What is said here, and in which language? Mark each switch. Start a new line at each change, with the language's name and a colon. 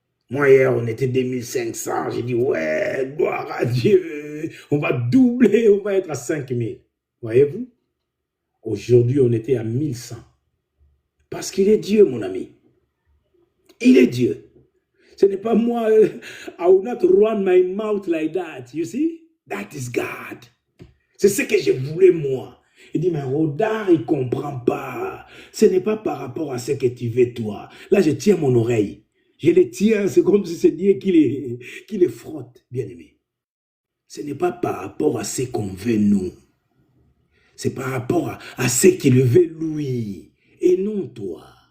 French: Moi, hier, on était 2500. J'ai dit, ouais, gloire à Dieu. On va doubler, on va être à 5000. Voyez-vous? Aujourd'hui, on était à 1100. Parce qu'il est Dieu, mon ami. Il est Dieu. Ce n'est pas moi.
English: I will not run my mouth like that. You see? That is God.
French: C'est ce que je voulais, moi. Il dit, mais Rodard, il ne comprend pas. Ce n'est pas par rapport à ce que tu veux, toi. Là, je tiens mon oreille. Je les tiens, c'est comme si c'est Dieu qui les frotte, bien aimé. Ce n'est pas par rapport à ce qu'on veut, nous. C'est par rapport à ce qu'il veut, lui. Et non toi.